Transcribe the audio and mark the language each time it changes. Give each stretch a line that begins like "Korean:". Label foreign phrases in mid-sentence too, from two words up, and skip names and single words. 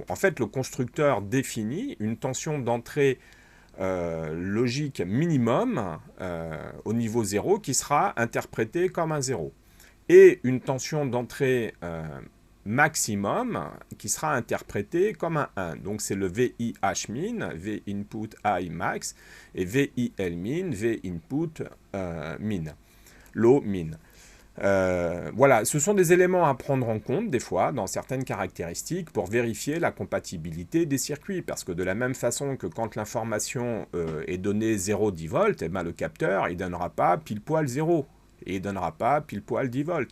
French: En fait, le constructeur définit une tension d'entrée logique minimum au niveau 0 qui sera interprété comme un 0 et une tension d'entrée maximum qui sera interprétée comme un 1. Donc c'est le VIH min,
English: V input I max
French: et VIL min,
English: V input min, low min.
French: Voilà, ce sont des éléments à prendre en compte des fois dans certaines caractéristiques pour vérifier la compatibilité des circuits, parce que de la même façon que quand l'information est donnée 0,10 volts, le capteur il donnera pas pile poil 0 et il donnera pas pile poil 10 volts.